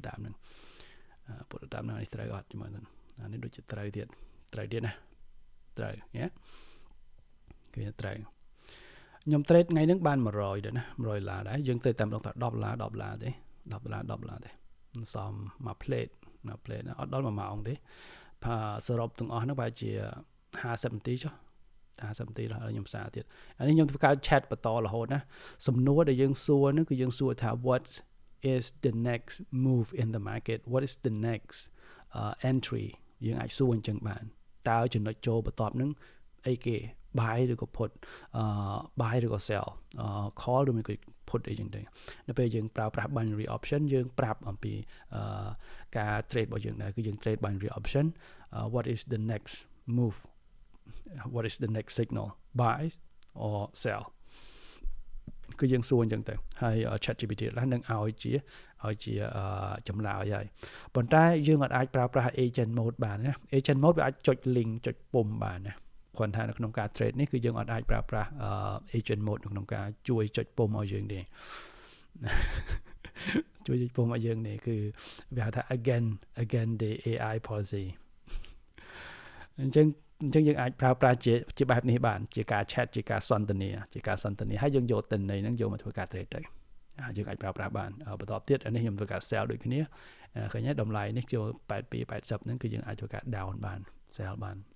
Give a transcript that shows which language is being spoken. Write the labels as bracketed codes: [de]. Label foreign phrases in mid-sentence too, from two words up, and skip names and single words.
[km] តាមនឹងនេះត្រូវអត់មើលទៅអានេះដូចជាត្រូវទៀតណាត្រូវញ៉េគឺត្រូវខ្ញុំ trade ថ្ងៃហ្នឹងបាន$100ដែរណា$100ដែរយើង trade តែម្ដងតែ$10ទេ$10ទេសំមួយ plate អត់ដល់1ម៉ោងទេសរុបទាំងអស់ហ្នឹងប្រហែលជា50នាទីចុះ50នាទីដល់ខ្ញុំសារ ទៀតអានេះខ្ញុំធ្វើការ chat បន្តរហូតណាសំណួរដែលយើងសួរហ្នឹងគឺយើងសួរថា [en] what is the next move in the market what is the next entry [km] យើងអាចសួរអញ្ចឹង បានតើចំណុចចូលបន្ទាប់ហ្នឹងអីគេ buy ឬក៏ [en] put buy [km] ឬក៏ [en] sell call [km] ឬក៏ put អីចឹងទៅនៅពេលយើងប្រើប្រាស់ binary option យើងប្រាប់អំពីការ trade របស់យើងដែរគឺយើង trade [en] binary option what is the next move what is the next signal buy or sell [km] គឺយើងសួរអញ្ចឹងទៅហើយ ChatGPT ឡើងនឹងឲ្យជាចម្លើយហើយប៉ុន្តែយើងអាចប្រើប្រាស់ [en] agent mode [km] បានណា [en] agent mode [km] វាអាចចុច link ចុចពុម្ពបានណាគ្រាន់តែនៅក្នុងការ trade នេះគឺយើងអាចប្រើប្រាស់ [en] agent mode [km] នៅក្នុងការជួយចុចពុម្ពឲ្យយើងនេះ ជួយចុចពុម្ពឲ្យយើងនេះគឺវាហៅថា [en] again the AI policy [km] អញ្ចឹងយើងអាចប្រើប្រាស់ជាបែបនេះបានជាការ chat ជាការសន្ទនាហើយយើងយកទិន្នន័យហ្នឹងយកមកធ្វើការ trade ទៅយើងអាចប្រើប្រាស់បានបន្ទាប់ទៀតអានេះខ្ញុំធ្វើការ sell ដូចគ្នាឃើញទេតម្លៃនេះចូល82 80ហ្នឹងគឺយើងអាចធ្វើការ down បាន sell បាន